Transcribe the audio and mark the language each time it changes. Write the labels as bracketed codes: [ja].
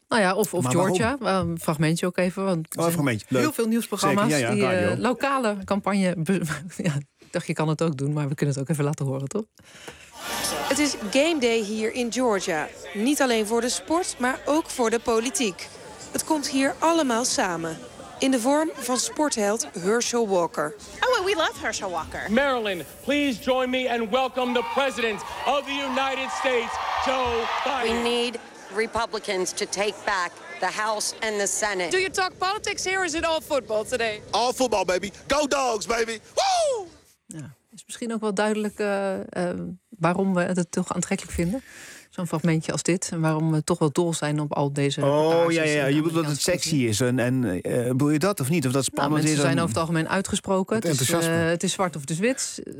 [nl] Nou ja, of Georgia, fragmentje ook even. Want heel veel nieuwsprogramma's die lokale campagne... Ik dacht, je kan het ook doen, maar we kunnen het ook even laten horen, toch? Het is game day hier in Georgia. Niet alleen voor de sport, maar ook voor de politiek. Het komt hier allemaal samen. In de vorm van sportheld Herschel Walker. [en] Oh, we love Herschel Walker. Marilyn, please join me and welcome the president of the United States, Joe Biden. We need Republicans to take back the House and the Senate. Do you talk politics here or is it all football today? All football, baby. Go Dogs, baby. Woo! [nl] Ja, is misschien ook wel duidelijk waarom we het toch aantrekkelijk vinden. Zo'n fragmentje als dit. En waarom we toch wel dol zijn op al deze... Oh, ja, ja. Je bedoelt dat het sexy is. En bedoel je dat of niet? Of dat spannend nou, is? Ze zijn over het algemeen uitgesproken. Het is zwart of het is wit.